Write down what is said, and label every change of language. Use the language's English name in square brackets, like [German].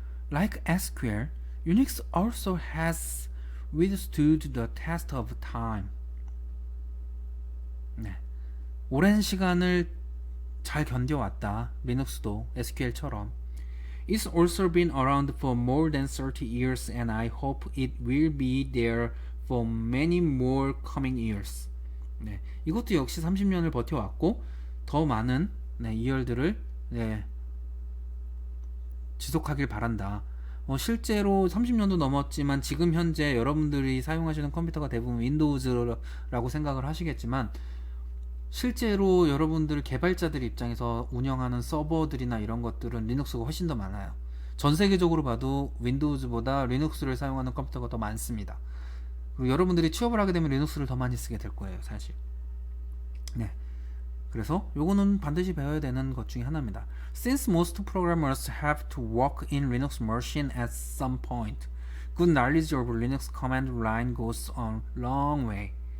[English] Like SQL, Unix also has withstood the test of time. [Korean] 네. 오랜 시간을 잘 견뎌왔다. 리눅스도 SQL처럼. [English] It's also been around for more than 30 years and I hope it will be there for many more coming years. [Korean] 네, 이것도 역시 30년을 버텨왔고 더 많은 이열들을 지속하길 바란다. 실제로 30년도 넘었지만 지금 현재 여러분들이 사용하시는 컴퓨터가 대부분 윈도우즈라고 생각을 하시겠지만 실제로 여러분들 개발자들 입장에서 운영하는 서버들이나 이런 것들은 리눅스가 훨씬 더 많아요. 전 세계적으로 봐도 윈도우즈보다 리눅스를 사용하는 컴퓨터가 더 많습니다. 그리고 여러분들이 취업을 하게 되면 리눅스를 더 많이 쓰게 될 거예요, 사실. 네. 그래서 요거는 반드시 배워야 되는 것 중에 하나입니다. [English] Since most programmers have to work in Linux machine at some point, good knowledge of Linux command line goes a long way.